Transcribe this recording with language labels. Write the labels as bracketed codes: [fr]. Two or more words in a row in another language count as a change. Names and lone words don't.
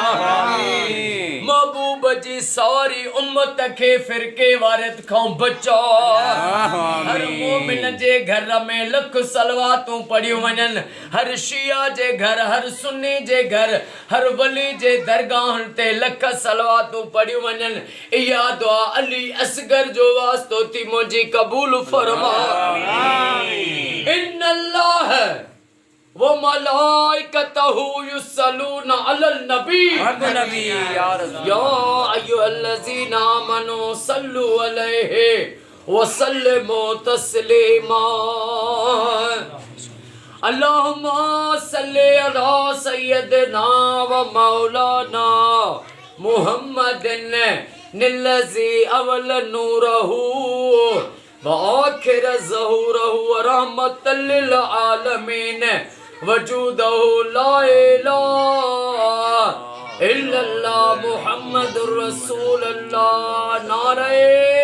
[sd] महबूब जी सारी उम्मत के फिरके वारियत खां बचा हर मोमिन जे घर में लख सलवातूं पढ़ियूं वञनि हर शिया जे घर हर सुन्नी जे घर हर वली जे दरगाहनि ते लख सलवातूं पढ़ियूं वञनि इहा दुआ अली असगर जो वास्तो थी मुंहिंजी कबूल फरमा [ar] إن الله وملائكته يصلون على النبي يا أيها الذين آمنوا صلوا عليه وسلموا تسليما اللهم صل على سيدنا ومولانا محمد الذي أول نوره آخر ظهوره رحمة للعالمين وجوده لا إله إلا الله محمد رسول الله نارے